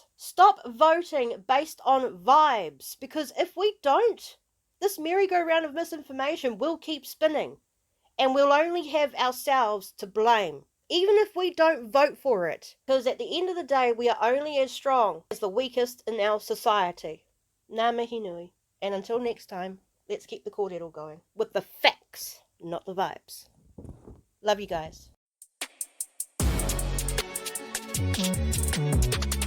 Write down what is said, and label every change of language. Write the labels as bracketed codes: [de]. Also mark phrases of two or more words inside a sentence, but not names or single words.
[en] Stop voting based on vibes, because if we don't, this merry-go-round of misinformation will keep spinning, and we'll only have ourselves to blame, even if we don't vote for it, because at the end of the day, we are only as strong as the weakest in our society. [mi] Ngā mihi nui. [en] And until next time, let's keep the kōrero going, with the facts, not the vibes. Love you guys.